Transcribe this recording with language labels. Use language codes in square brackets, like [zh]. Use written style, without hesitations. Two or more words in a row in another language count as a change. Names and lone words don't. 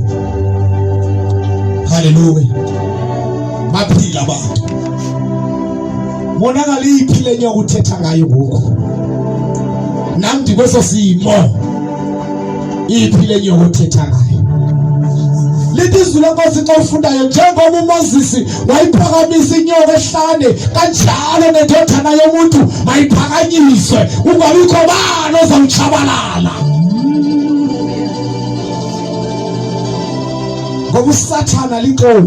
[xh] Hallelujah. Baphila abantu. Bonakala iphile inyoka uthetha ngayo ngoku. Nami ndikweso simo. Iphile inyoka uthetha ngayo. Lithi izwi leNkosi xa ufundayo njengoba uMoses wayiphakamisa inyoka ehlane kanjalo nendodana yomuntu mayiphakanyiswe ungabikho bani ozawutshabalala. ngoba usathana linkomo.